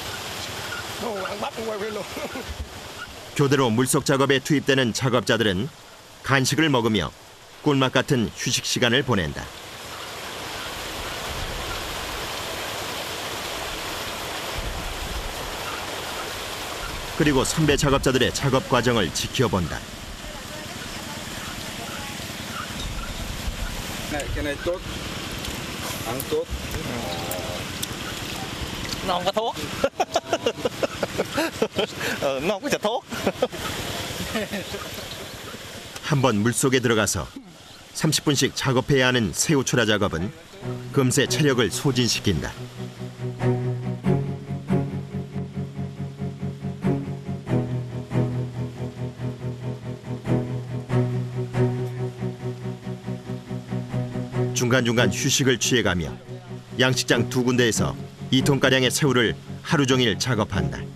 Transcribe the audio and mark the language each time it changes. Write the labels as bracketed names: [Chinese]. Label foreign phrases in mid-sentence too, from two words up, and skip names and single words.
[Korean] 교대로 물속 작업에 투입되는 작업자들은 간식을 먹으며 꿀맛 같은 휴식 시간을 보낸다. 그리고 선배 작업자들의 작업 과정을 지켜본다. [Vietnamese] Cái này tốt, ăn tốt. Nó không có thuốc. Nó không có xịt thuốc. [Korean] 한번 물속에 들어가서 30분씩 작업해야 하는 새우 출하 작업은 금세 체력을 소진시킨다. 중간중간 휴식을 취해가며 양식장 2군데에서 2톤가량의 새우를 하루 종일 작업한다.